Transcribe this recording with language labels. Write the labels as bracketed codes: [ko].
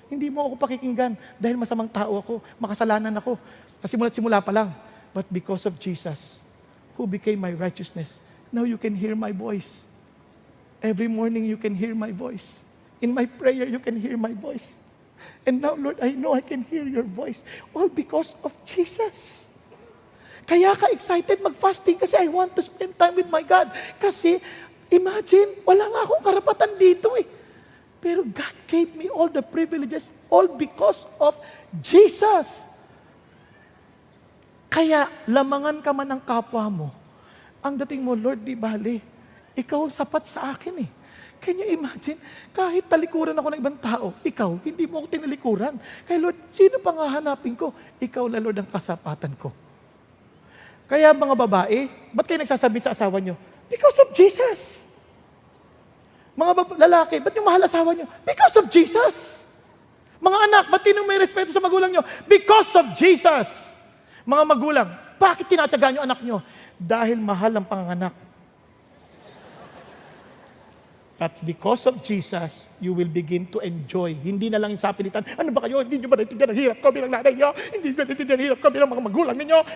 [tl] Hindi mo ako pakikinggan dahil masamang tao ako, makasalanan ako. Simula pa lang. [en] But because of Jesus, who became my righteousness, now you can hear my voice. Every morning you can hear my voice. In my prayer, you can hear my voice. And now, Lord, I know I can hear your voice. All because of Jesus. [tl] Kaya ka excited mag-fasting kasi [en] I want to spend time with my God. [tl] Kasi, imagine, wala nga akong karapatan dito eh. [en] Pero God gave me all the privileges, all because of Jesus. [tl] Kaya, lamangan ka man ng kapwa mo. Ang dating mo, Lord, di bale, ikaw sapat sa akin eh. [en] Can you imagine? [tl] Kahit talikuran ako ng ibang tao, ikaw, hindi mo ako tinalikuran. Kaya Lord, sino pang hahanapin ko? Ikaw na Lord ang kasapatan ko. Kaya mga babae, ba't kayo nagsasabit sa asawa nyo? [en] Because of Jesus. [tl] Mga lalaki, ba't nyo mahal asawa nyo? [en] Because of Jesus. [tl] Mga anak, ba't tinong may respeto sa magulang nyo? [en] Because of Jesus. [tl] Mga magulang, bakit tinatyagaan nyo anak nyo? Dahil mahal ang panganganak. [en] But because of Jesus, you will begin to enjoy. [tl] Hindi na lang sa pilitan, ano ba kayo? Hindi nyo ba naintindihan ang hirap ko bilang nanay nyo? Hindi nyo ba naintindihan ang hirap ko bilang mga magulang ninyo?